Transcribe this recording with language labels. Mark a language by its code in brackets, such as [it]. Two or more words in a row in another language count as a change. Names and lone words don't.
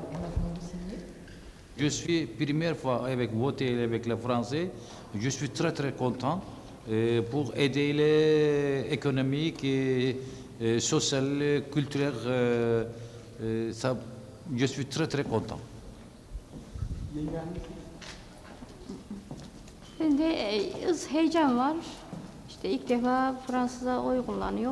[fr] Je suis première fois avec voter avec les Français. Je suis très très content pour aider les économiques et social, culturel. Ça, je suis très très content. [tr] Bende heyecan var. İşte ilk defa Fransız'a oy kullanıyor.